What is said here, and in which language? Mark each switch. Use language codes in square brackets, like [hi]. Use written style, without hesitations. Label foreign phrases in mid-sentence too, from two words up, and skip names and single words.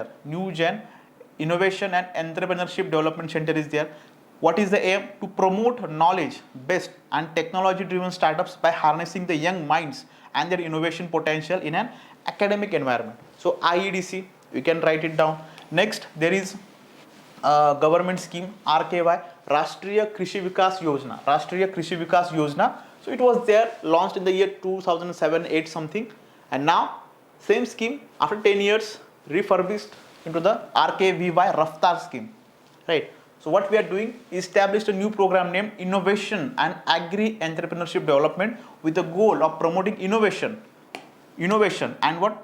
[en] New Gen Innovation and Entrepreneurship Development Center is there. What is the aim? To promote knowledge-based and technology-driven startups by harnessing the young minds and their innovation potential in an academic environment. So IEDC, you can write it down. Next, there is government scheme RKY, Rashtriya Krishi Vikas Yojana. Rashtriya Krishi Vikas Yojana. So it was there, launched in the year 2007-8 something, and now same scheme after 10 years refurbished into the RKVY Raftar scheme, right? So what we are doing is established a new program named Innovation and Agri Entrepreneurship Development with the goal of promoting innovation and what?